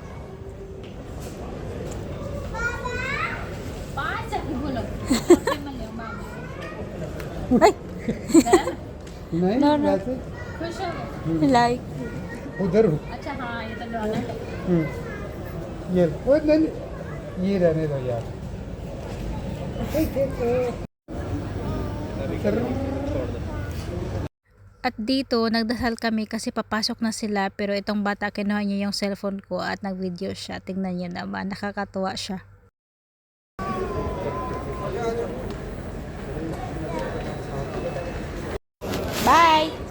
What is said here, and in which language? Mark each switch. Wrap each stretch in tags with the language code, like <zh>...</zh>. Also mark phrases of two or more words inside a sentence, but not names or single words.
<hi>नहीं</hi> <en>No, no.</en> <hi>वैसे लाइक उधर हो। अच्छा हाँ ये तो डोनट है। ये ओ नहीं ये रहने दो यार सर</hi> <tl>At dito, nagdasal kami kasi papasok na sila pero itong bata kinuha niya yung cellphone ko at nag-video siya. Tingnan niyo naman, nakakatuwa siya. Bye!</tl>